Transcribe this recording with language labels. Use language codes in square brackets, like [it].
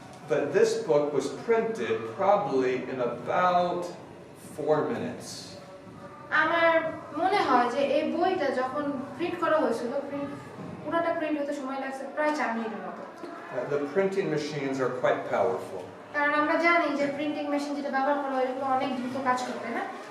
[en] But this book was printed probably in about 4 minutes. [bn] আমার মনে হয় যে এই বইটা যখন প্রিন্ট করা হয়েছিল, পুরোটা প্রিন্ট হতে সময় লাগছে প্রায় 4 মিনিটের মতো। [en] The printing machines are quite powerful. [bn] কারণ আমরা জানি যে প্রিন্টিং মেশিন যেটা ব্যবহার করা হয় এগুলো অনেক দ্রুত কাজ করতে, না?